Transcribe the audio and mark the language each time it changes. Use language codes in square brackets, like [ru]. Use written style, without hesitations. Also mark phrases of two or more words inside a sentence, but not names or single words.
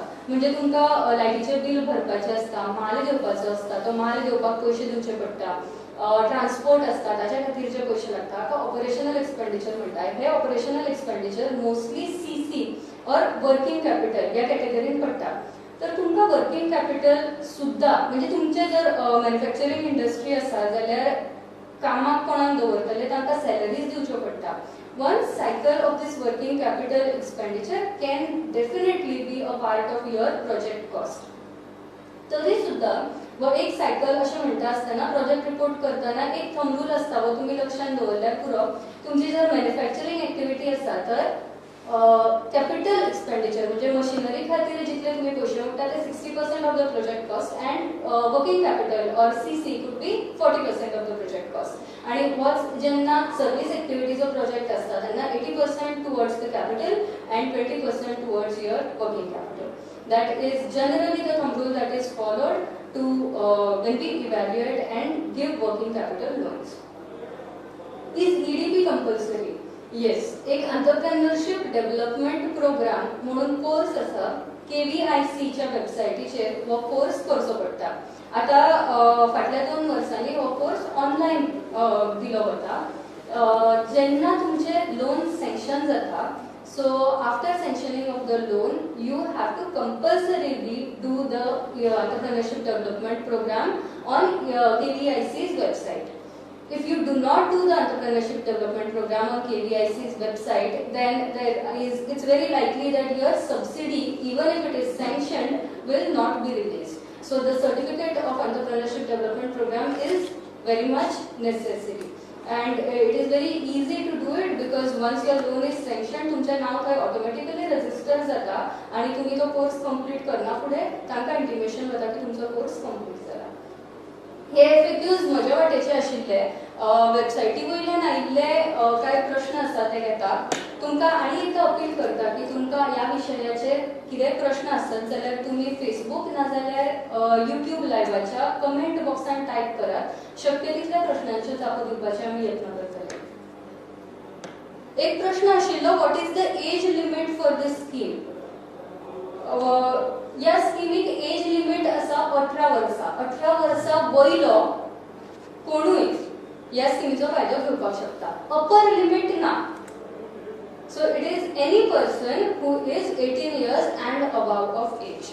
[kok] म्हणजे तुमकां लायटीचें बिल भरपाचें आसता, माल घेवपाचो आसता, तो माल घेवपाक पयशे दिवचे पडटा, ट्रान्सपोर्ट आसता ताच्या खातीर जे पयशे लागता ताका [en] operational expenditure [kok] म्हणटा. हे [en] operational expenditure [kok] मोस्टली CC और [en] working capital [kok] ह्या कॅटेगरीन पडटा. तर तुमकां [en] working capital [kok] सुद्धा म्हणजे तुमचे जर [en] manufacturing industry [kok] आसा जाल्यार कामाक कोणाक दवरतले तांकां सॅलरीज दिवच्यो पडटा. [en] One cycle of this working capital expenditure can definitely be a part of your project cost. [kok] तरी सुद्धा व एक सायकल अशें म्हणटा आसतना [en] project report [kok] करतना एक [en] thumb rule [kok] आसता वो तुमी लक्षात दवरल्यार पुरो. तुमची जर [en] manufacturing activity [kok] आसा तर कॅपिटल एक्सपेंडिचर म्हणजे मशिनरी खातीर जितले तुम्ही पयशे उरता ते [en] 60% of the project cost and working capital or CC could be 40% of the project cost. [kok] आणि होच जेन्ना सर्विस एक्टिविटीचो प्रोजेक्ट आसता तेन्ना [en] 80% towards the capital and 20% towards your working capital. That is generally the thumb rule that is followed to when we evaluate and give working capital loans. Is EDP compulsory? Yes. [kok] एक [en] entrepreneurship development program [kok] म्हणून कोर्स आसा KVIC च्या वेबसायटीचेर हो कोर्स करचो पडटा. आता फाटल्या 2 वर्सांनी हो कोर्स ऑनलायन दिलो वता. जेन्ना तुमचे लोन सँक्शन जाता [en] so after sanctioning of the loan you have to compulsorily do the entrepreneurship development program on KVIC's website. If you do not do the entrepreneurship development program on KVIC's website, then it's very likely that your subsidy, even if it is sanctioned, will not be released. So the certificate of entrepreneurship development program is very much necessary. And it is very easy to do it because once your loan is sanctioned, [kok] तुमचे नाव थंय ऑटोमॅटिकली रजिस्टर जाता आणि तुम्ही तो [en] course complete [kok] करना फुडें तांकां इंटिमेशन वता की तुमचो [en] course complete [kok] जाला. हे FAQs म्हज्या वाटेचे आशिल्ले. वेबसायटी वयल्यान आयिल्ले कांय प्रश्न आसा ते घेता. तुमकां आनी एकदा अपील करता की तुमकां ह्या विशयाचेर कितें प्रश्न आसत जाल्यार तुमी फेसबूक नाजाल्यार YouTube लायव्हाच्या कमेंट बॉक्सान टायप करात. शक्य तितल्या प्रश्नांचे जापो दिवपाचे आमी यत्न करतले. एक प्रश्न आशिल्लो, [en] what is the age limit for this scheme? [kok] या स्कीमीक [en] age limit [kok] आसा 18 वर्सां. 18 वर्सां वयलो कोणूय या स्कीमीचो फायदो घेवपाक शकता. [en] upper limit [kok] ना. [en] So it is any person who is 18 years and above of age.